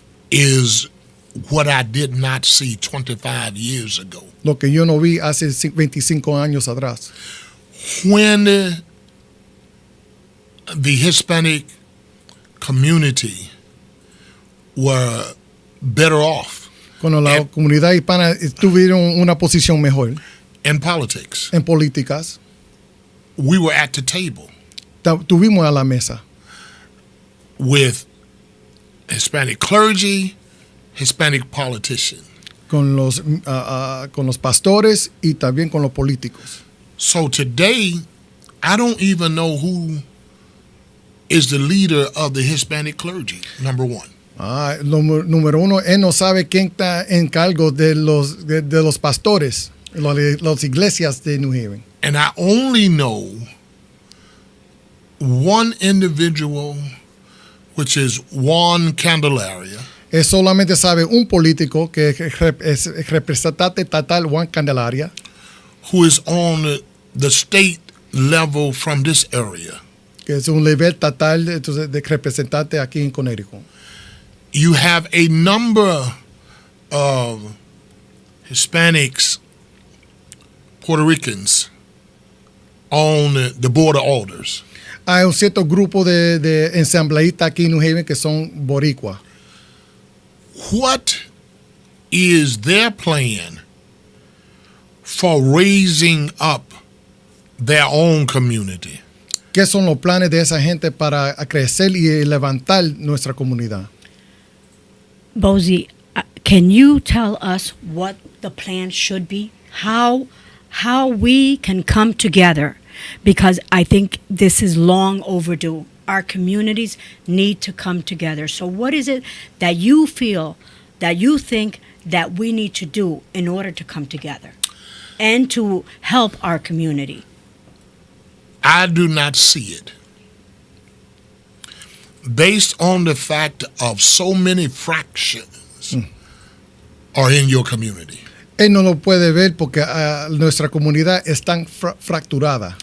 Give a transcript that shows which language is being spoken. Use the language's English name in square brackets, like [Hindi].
[English] is what I did not see 25 years ago. [Spanish] lo que yo no vi hace 25 años atrás. [English] When the Hispanic community were better off [Spanish] Cuando la comunidad hispana tuvieron una posición mejor [English] in politics, [Spanish] en políticas, [English] we were at the table [Spanish] tuvimos a la mesa [English] with Hispanic clergy, Hispanic politicians. [Spanish] con los pastores y también con los políticos. [English] So today, I don't even know who is the leader of the Hispanic clergy, number one. [Spanish] Número uno, él no sabe quién está en cargo de los pastores, las iglesias de New Haven. [English] And I only know one individual, which is Juan Candelario. [Spanish] Él solamente sabe un político que es representante estatal, Juan Candelario, [English] who is on the state level from this area. [Spanish] que es un nivel estatal de representante aquí en Connecticut. [English] You have a number of Hispanics, Puerto Ricans on the board of alders. [Spanish] Hay un cierto grupo de ensambleístas aquí en New Haven que son boricua. [English] What is their plan for raising up their own community? [Spanish] ¿Qué son los planes de esa gente para crecer y levantar nuestra comunidad? [English] Bozy, can you tell us what the plan should be? How we can come together? Because I think this is long overdue. Our communities need to come together. So what is it that you feel, that you think that we need to do in order to come together and to help our community? I do not see it. Based on the fact of so many fractions are in your community. [Spanish] Él no lo puede ver porque nuestra comunidad es tan fracturada.